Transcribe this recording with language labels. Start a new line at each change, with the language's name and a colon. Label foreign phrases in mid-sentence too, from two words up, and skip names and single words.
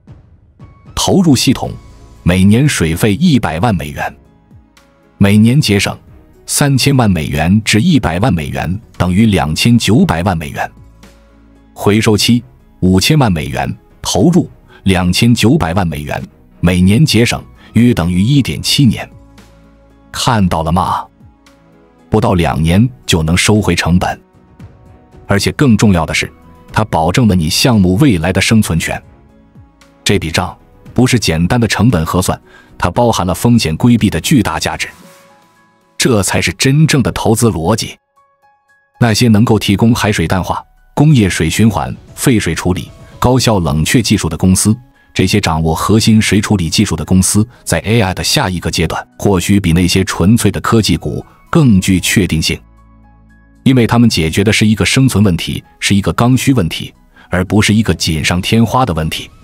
Chinese: 投入系統，每年水費100萬美元，每年節省3000萬美元至100萬美元等於2900萬美元。回收期5000萬美元，投入2900萬美元，每年節省約等於 1.7 年。看到了嗎？不到2年就能收回成本，而且更重要的是，它保證了你項目未来的生存权。這筆賬不是簡單的成本核算，它包含了風險規避的巨大價值。這才是真正的投資邏輯。那些能夠提供海水淡化、工業水循環、廢水處理、高效冷卻技術的公司，這些掌握核心水處理技術的公司，在 AI 的下一個階段，或許比那些純粹的科技股更具確定性，因為他們解決的是一個生存問題，是一個剛需問題，而不是一個錦上添花的問題。